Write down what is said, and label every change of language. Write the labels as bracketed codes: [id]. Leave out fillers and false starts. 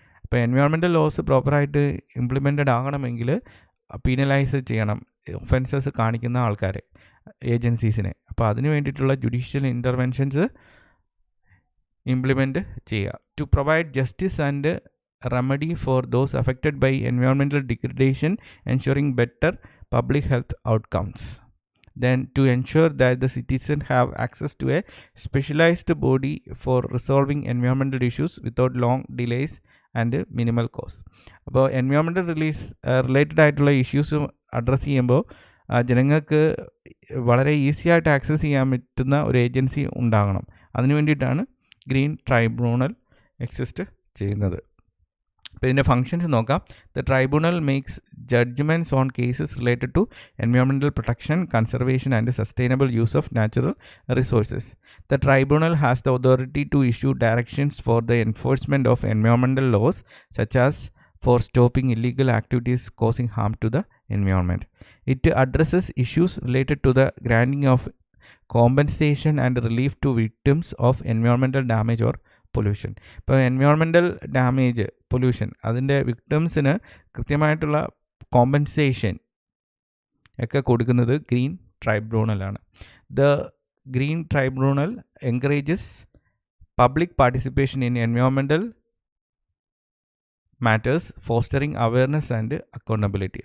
[ml] ഇപ്പോൾ environmental loss പ്രോപ്പറായിട്ട് implemented ആകണമെങ്കിൽ പീനലൈസ് ചെയ്യണം ഒഫൻസസ് കാണിക്കുന്ന ആൾക്കാരെ, ഏജൻസീസിനെ. അപ്പോൾ അതിന് വേണ്ടിയിട്ടുള്ള ജുഡീഷ്യൽ ഇൻ്റർവെൻഷൻസ് ഇംപ്ലിമെൻറ്റ് ചെയ്യുക. [en] To provide justice and remedy for those affected by environmental degradation, ensuring better public health outcomes. Then to ensure that the citizens have access to a specialized body for resolving environmental issues without long delays and minimal cost. [ml] അപ്പോൾ environmental related ആയിട്ടുള്ള issues address ചെയ്യുമ്പോൾ ജനങ്ങൾക്ക് വളരെ easy ആയിട്ട് access ചെയ്യാൻ പറ്റുന്ന ഒരു agency ഉണ്ടാകണം. അതിന് വേണ്ടിയിട്ടാണ് ഗ്രീൻ ട്രൈബ്യൂണൽ എക്സിസ്റ്റ് ചെയ്യുന്നത്. അപ്പോൾ ഇതിൻ്റെ ഫങ്ഷൻസ് നോക്കാം. [en] The tribunal makes judgments on cases related to environmental protection, conservation and sustainable use of natural resources. The tribunal has the authority to issue directions for the enforcement of environmental laws such as for stopping illegal activities causing harm to the environment. It addresses issues related to the granting of compensation and relief to victims of environmental damage or pollution. [ml] ഇപ്പോൾ environmental damage, pollution, അതിൻ്റെ വിക്ടിംസിന് കൃത്യമായിട്ടുള്ള compensation ഒക്കെ കൊടുക്കുന്നത് green ട്രൈബ്യൂണലാണ്. [en] The green tribunal encourages public participation in environmental matters, fostering awareness and accountability.